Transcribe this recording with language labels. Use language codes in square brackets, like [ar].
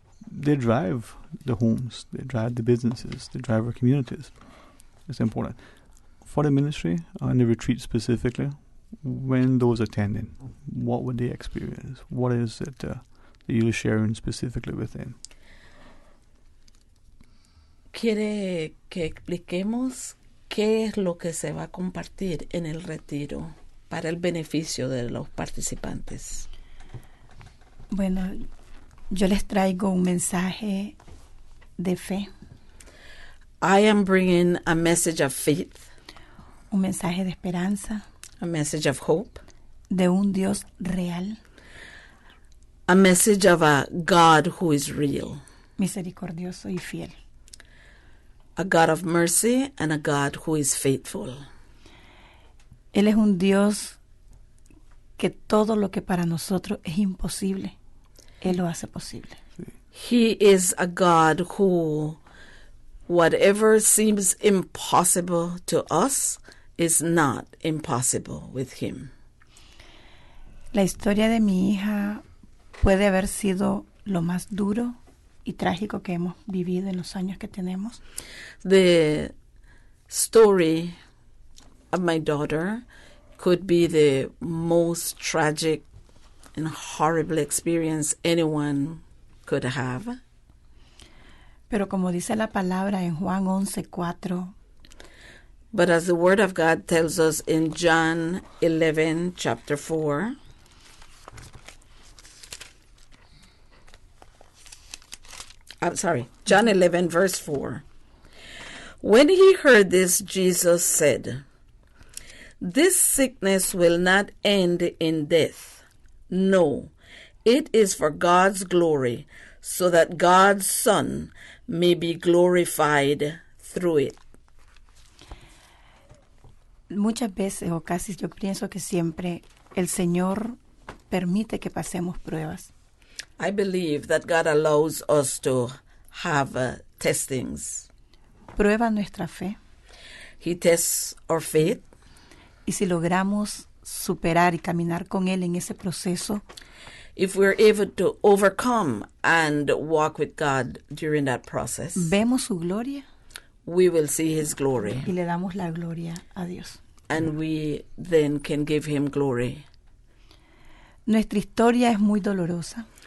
[en] They drive the homes, they drive the businesses, they drive our communities. It's important for the ministry and the retreat specifically. When those attending, what would they experience? What is it that you're sharing specifically with them? [es] ¿Quiere que expliquemos qué es lo que se va a compartir en el retiro para el beneficio de los participantes? Bueno, yo les traigo un mensaje de fe. [en] I am bringing a message of faith. [es] Un mensaje de esperanza. [en] A message of hope. [es] De un Dios real. [en] A message of a God who is real. [es] Misericordioso y fiel. [en] A God of mercy and a God who is faithful. [es] Él es un Dios que todo lo que para nosotros es imposible, Él lo hace posible. [en] He is a God who, whatever seems impossible to us, is not impossible with Him. [es] La historia de mi hija puede haber sido lo más duro y trágico que hemos vivido en los años que tenemos. [en] The story of my daughter could be the most tragic and horrible experience anyone could have. [es] Pero como dice la palabra en Juan 11:4, [en] but as the Word of God tells us in John 11, chapter 4, John 11, verse 4. When he heard this, Jesus said, "This sickness will not end in death. No, it is for God's glory, so that God's Son may be glorified through it." [es] Muchas veces, o casi yo pienso que siempre, el Señor permite que pasemos pruebas. [en] I believe that God allows us to have testings. [es] Prueba nuestra fe. [en] He tests our faith. [es] Y si logramos superar y caminar con Él en ese proceso, [en] if we're able to overcome and walk with God during that process, [es] vemos su gloria, [en] we will see His glory. [es] Y le damos la gloria a Dios. [en] And we then can give Him glory. [es] Nuestra historia es muy dolorosa.